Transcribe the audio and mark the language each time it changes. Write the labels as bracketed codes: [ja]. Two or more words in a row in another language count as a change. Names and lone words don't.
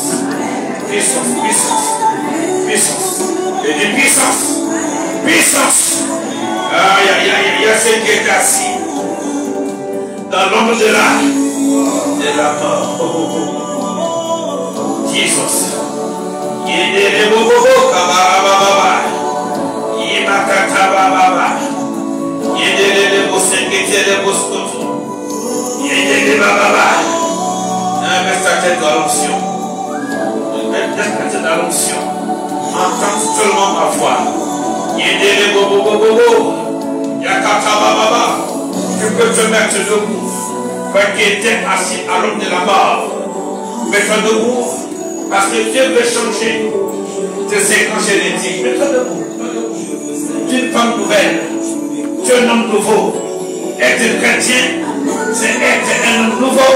[fr] Puissance, puissance, puissance. Et de puissance. Puissance. Ah, il y a ceux qui est assis dans l'ombre de la mort. Oh, oh, oh. Jesus. Yedele bobobo kabababa. Yimakata bababa. Yedele bosengete boskoto. Yedele bababa. Mets ta tête dans l'onction. Mets ta tête dans l'onction. Entends seulement ma voix. Yedele bobobo. Yakata bababa. Tu peux te mettre debout. Parce qu'il était assis à l'homme de la mort. Mets-toi debout. Parce que Dieu veut changer tes séquences génétiques. Mets-toi debout. Tu es une femme nouvelle. Tu es un homme nouveau. Être chrétien, c'est être un homme nouveau.